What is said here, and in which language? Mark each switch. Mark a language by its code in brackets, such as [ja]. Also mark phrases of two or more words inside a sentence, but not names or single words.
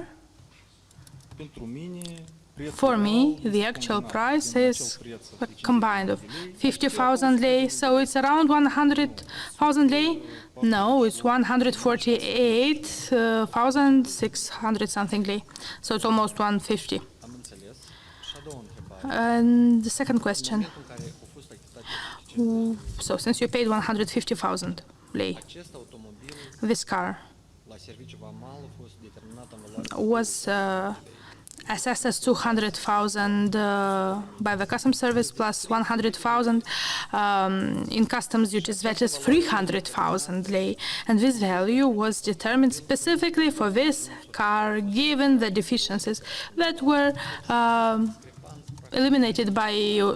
[ro] Pentru mine, [en] For me, the actual price is a combined of 50,000 lei, so it's around 100,000 lei. No, it's 148,600 something lei, so it's almost 150. [ro] am înțeles. Și a doua întrebare. [en] And the second question, [ro] În care au fost achitate [en] so since you paid 150,000 lei, [ro] acest automobil [en] this car [ro] la serviciu vamal a fost determinat în valoare [en] was assessed as 200,000 by the customs service plus 100,000 in customs duties, that is 300,000 lei. And this value was determined specifically for this car, given the deficiencies that were eliminated by you.